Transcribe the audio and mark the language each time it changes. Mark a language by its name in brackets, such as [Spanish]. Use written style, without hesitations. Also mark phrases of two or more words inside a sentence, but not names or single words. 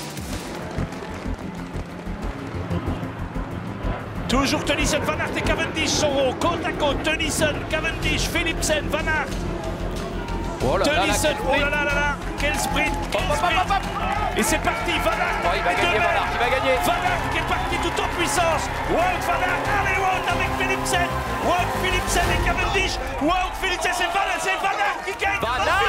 [French] Toujours Tennyson, Van Aert et Cavendish sont côte à côte. Tennyson, Cavendish, Philipsen, Van Aert. Oh là Tennyson, là, oh là là là là, quel sprint, Et c'est parti, Van Aert. Il va gagner, Van Aert, il va gagner. Van Aert qui est parti tout en puissance. Wout Van Aert, allez Wout avec Philipsen. Wout, Philipsen et Cavendish. Wout, Philipsen, c'est Van Aert qui gagne. Van Aert.